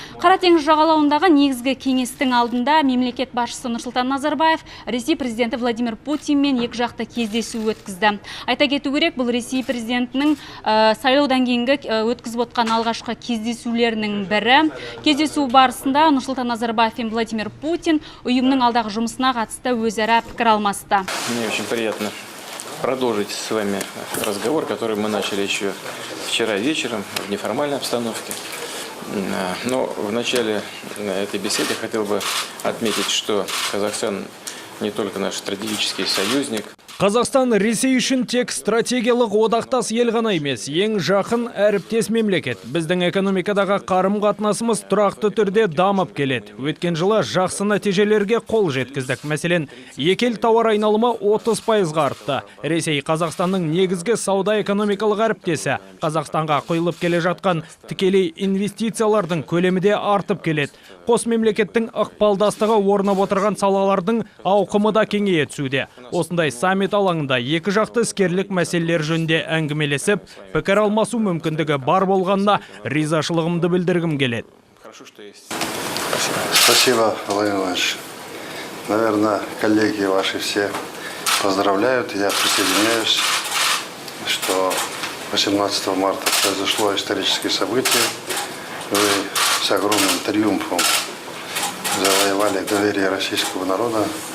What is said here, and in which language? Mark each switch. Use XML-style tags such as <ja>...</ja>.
<kk>Қара теңіз жағалауындағы негізгі кеңестің алдында мемлекет басшысы Нұрсұлтан Назарбаев Ресей президенті Владимир Путинмен екіжақты кездесу өткізді. Айта кету керек, бұл Ресей президентінің сайлаудан кейінгі өткізіп отқан алғашқы кездесулерінің бірі. Кездесу барысында Нұрсұлтан Назарбаев пен Владимир Путин ұйымның алдағы жұмысына қатысты өзара пікір алмасты.</kk> <ru>Мне очень приятно продолжить с вами разговор, который мы начали еще вчера вечером в неформальной обстановке. Но в начале этой беседы хотел бы отметить, что Казахстан не только наш стратегический союзник.</ru> <kk>Қазақстан Ресей үшін тек стратегиялық одақтас ел ғана емес, ең жақын әріптес мемлекет. Біздің экономикадағы қарым-қатынасымыз тұрақты түрде дамып келеді. Өткен жылы жақсы нәтижелерге қол жеткіздік. Мәселен, екі ел тауар айналымы 30% артты. Ресей Қазақстанның негізгі сауда экономикалық әріптесі. Қазақстанға құйылып келе жатқан тікелей инвестициялардың көлемі де артып келеді. Қос мемлекеттің ықпалдастығы орнап отырған салалардың ауқымы да кеңейе түсуде. Осындай саммит алаңында екі жақты іскерлік мәселелер жөнінде әңгімелесіп, пікір алмасу мүмкіндігі бар болғанына ризашылығымды білдіргім келеді.</kk> <ru>Спасибо, Владимир Владимирович. Наверное, коллеги ваши все поздравляют. Я присоединяюсь, что 18 марта произошло историческое событие. Вы с огромным триумфом завоевали доверие российского народа.</ru>